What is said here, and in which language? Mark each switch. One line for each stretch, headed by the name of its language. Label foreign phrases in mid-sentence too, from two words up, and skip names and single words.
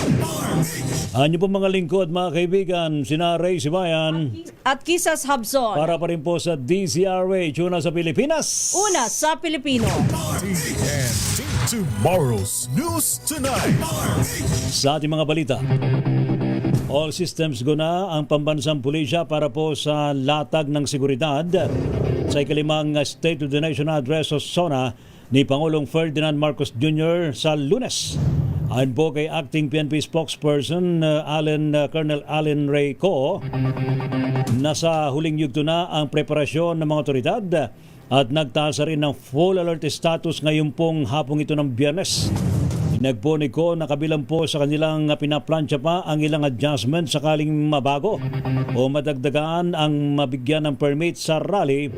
Filipino: Ano po mga lingkod mga kaibigan, sina Ray Sibayan at Kisas Habson. Para pa rin po sa DCRH, una sa Pilipinas. Una sa Pilipino. TNT Tomorrow's News Tonight. Sa ating mga balita,
English: all systems go
Filipino: na ang pambansang pulisya para po sa latag ng seguridad sa ikalimang State of the Nation Address o SONA ni Pangulong Ferdinand Marcos Jr. sa Lunes. Ayon po kay Acting PNP Spokesperson Colonel Allen Ray Co, nasa huling yugto na ang preparasyon ng mga otoridad at nagtaasa rin ng
English: full alert status
Filipino: ngayon pong hapong ito ng Biyernes. Inagpo ni Co na kabilang po sa kanilang pinaplansya pa ang ilang adjustment sakaling mabago o madagdagaan ang mabigyan ng permit sa rally.